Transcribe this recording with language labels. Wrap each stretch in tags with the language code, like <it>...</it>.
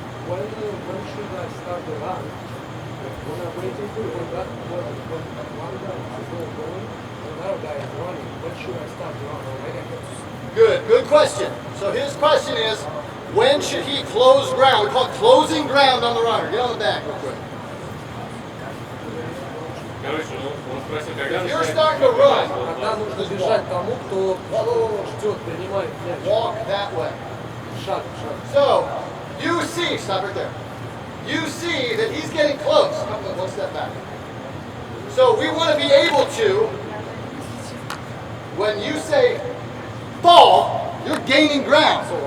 <en>When should I start the run? When I'm waiting for one guy is going, another guy is running. When should I start the run? Good question. So his question is, when should he close ground? We call it closing ground on the runner. Get on the back real quick. If you're starting to run,</en> <ru>Когда нужно бежать тому, кто ждет, принимает мяч.</ru> <en>Walk that way.</en> <ru>Шаг.</ru> <en>So, you see, stop right there. You see that he's getting close. Come on, 1 step back. So we want to be able to, when you say ball, you're gaining ground.</en>